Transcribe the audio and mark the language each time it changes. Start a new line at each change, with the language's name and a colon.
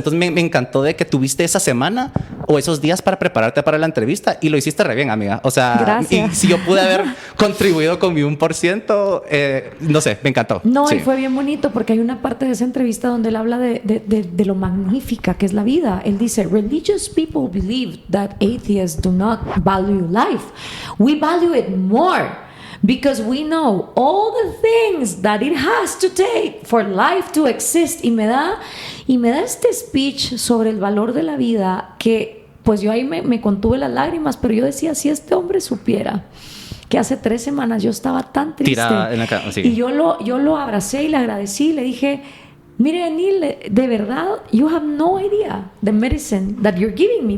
Spanish: Entonces me encantó de que tuviste esa semana o esos días para prepararte para la entrevista y lo hiciste re bien, amiga. O sea, gracias. Y si yo pude haber contribuido con mi 1%, no sé, me encantó. No, y fue bien bonito porque hay una parte de esa entrevista donde él habla de lo magnífica que es la vida.
English: Él dice, religious people believe that atheists do not value life. We value it more because we know all the things that it has to take for life to exist.
Spanish: Y me da este speech sobre el valor de la vida que pues yo ahí me contuve las lágrimas, pero yo decía, si este hombre supiera que hace 3 semanas yo estaba tan triste tirada en la cama, sí. Y yo lo abracé y le agradecí y le dije, mire, Neil, de verdad,
English: you have no idea the medicine that you're giving me.